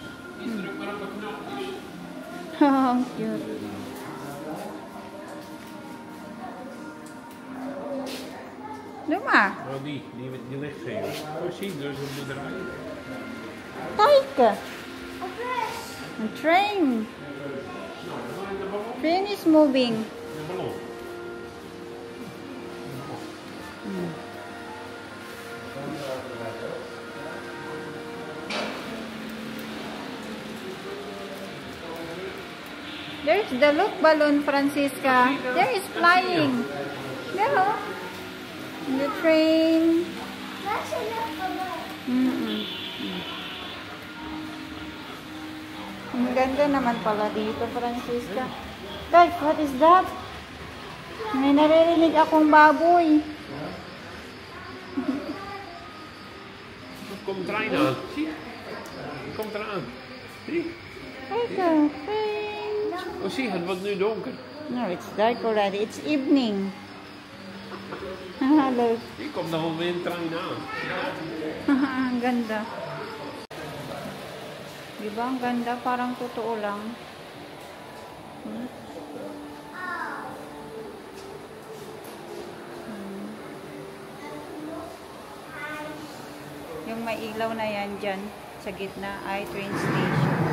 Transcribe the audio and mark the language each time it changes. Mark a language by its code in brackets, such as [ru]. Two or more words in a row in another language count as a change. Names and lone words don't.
[en] Oh, cute. [nl] Doe maar. Oh, die ligt geen. Zie, er is een boerderij. Kijk. Een train. [en] Train is moving. [nl] Een ballon. [en] There's the look balloon, Francisca. There is flying. There, the train. [nl] Waar zijn de ballon? [tl] Ang ganda naman pala dito, Francisca. [en] Guys, what is that? [tl] May naririnig akong baboy. [nl] Er komt trein aan. Zie je? Er komt eraan. Zie? Kijk, train. Oh, zie, het wordt nu donker. [en] No, it's dark already. It's evening. Look. [nl] Hier komt nog wel weer een trein aan. [tl] Ang ganda. Diba? Ang ganda. Parang totoo lang. Yung may ilaw na yan dyan sa gitna ay [en] train station.